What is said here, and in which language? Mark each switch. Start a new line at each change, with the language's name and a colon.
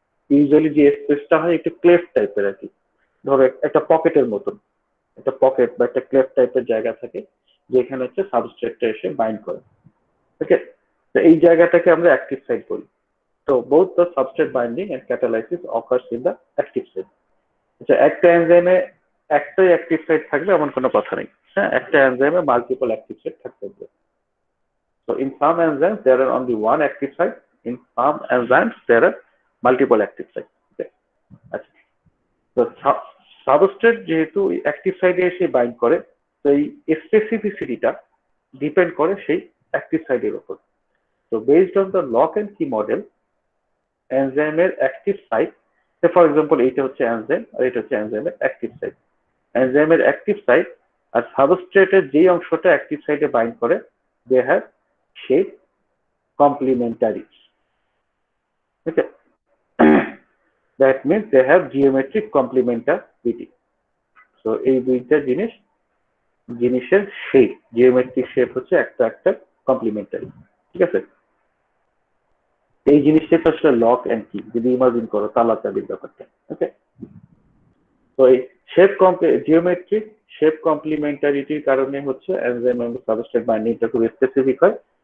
Bangla: Usually যে স্পেসটা হয় একটু ক্লেফট টাইপের আর কি, ধরো একটা পকেটের মতন, একটা পকেট বা একটা ক্লেফট টাইপের জায়গা থাকে, যেখানে হচ্ছে সাবস্ট্রেটটা এসে বাইন্ড করে। ওকে, তো এই জায়গাটাকে আমরা অ্যাক্টিভ সাইট বলি। তো
English: Both the substrate binding and catalysis occurs in the active site.
Bangla: আচ্ছা, একটা এনজাইমে একটাই অ্যাক্টিভ সাইট থাকবে এমন কোনো কথা নেই। হ্যাঁ, একটা এনজাইমে মাল্টিপল অ্যাক্টিভ সাইট থাকতে হবে।
English: So in some enzymes there are only one active site. In some enzymes there are multiple active sites. Okay.
Bangla: So substrate যেহেতু active site এ এসে বাইন্ড করে, তো এই স্পেসিফিসিটিটা ডিপেন্ড করে সেই active site এর উপর।
English: So based on the lock and key model, এনজাইমের active site, say for example
Bangla: এইটা হচ্ছে এনজাইম আর এটা হচ্ছে এনজাইমের
English: active site.
Bangla: এনজাইমের active site আর সাবস্ট্রেটের যেই অংশটা active site এ বাইন্ড করে,
English: they have shape complementary. Okay. That means they have geometric complementarity.
Bangla: So এই দুইটা জিনিসের শেপ, জিওমেট্রিক শেপ হচ্ছে একটা কমপ্লিমেন্টারি। ঠিক আছে, এই জিনিসটা আসলে লক এন্ড কি, যদি ইমাজিন করো তালা চাবির ব্যাপারটা। ওকে, তো এই জিওমেট্রিক শেপ কমপ্লিমেন্টারিটির কারণে হচ্ছে এনজাইম এবং সাবস্ট্রেট বাইন্ডিংটা খুব স্পেসিফিক হয়।